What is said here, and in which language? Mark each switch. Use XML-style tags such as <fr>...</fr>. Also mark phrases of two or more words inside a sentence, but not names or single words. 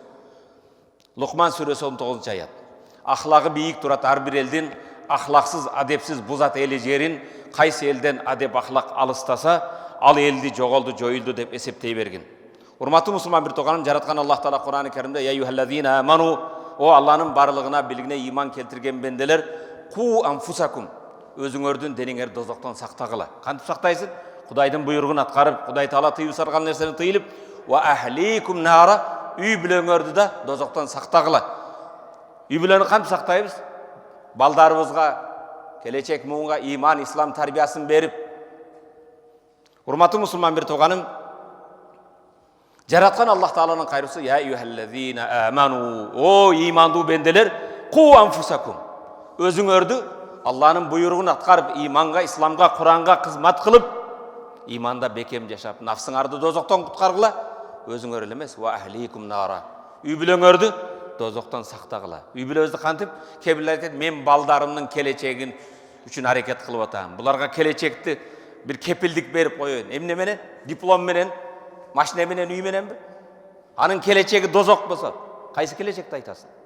<ky>Лукман сүрөсү 19 аят. Ахлагы бийик турат ар бир элдин, ахлаксыз, адепсиз бузат эли жерин, кайсы элден адеп ахлак алыстаса, ал элди жоголду, жоюлду деп эсептей берген. Урматтуу мусулман бир тууганым, жараткан Аллах Таала Кур'ан-ы Каримде</ky> <ar>يا أيها الذين آمنوا,</ar> <ky>о Алланын барлыгына билигине иман келтирген бенделер,</ky> <ar>قوا أنفسكم,</ar> <ky>өзүңөрдүн дениңер дозоктон сактагыла. Кантип сактайсың? Кудайдын буйругун аткарып, Кудай Таала тыюу сарган нерсени тыйылып,</ky> <ar>وأهليكم نارا,</ar> <ky>үй бүлөңөрдү да дозоктон сактагыла. Үй бүлөнү кантип сактайбыз? Балдарыбызга, келечек муунга иман, ислам тарбиясын берип. Урматтуу мусулман бир тууганым, жараткан Аллах Тааланын кайрысы</ky> <ar>يا أيها الذين آمنوا,</ar> <ky>о имандуу бенделер,</ky> <ar>قوا أنفسكم,</ar> <ky>өзүңөрдү Алланын буйругун аткарып, иманга, исламга, Куранга кызмат кылып, иманда бекем жашап, нафсыңарды дозоктон куткаргыла, өзүңөр эле эмес,</ky> <ar>وأهليكم نارا,</ar> <ky>үй бүлөңөрдү дозоктон сактагыла. Үй бүлөбүздү кантип? Кээ бирлер айтат, мен балдарымдын келечегин үчүн аракет кылып атам. Буларга келечекти бир кепилдик берип коёюн. Эмне менен? Диплом менен, машина менен, үй мененби? Анын келечеги дозок болсо, кайсы келечекти айтасың?</ky>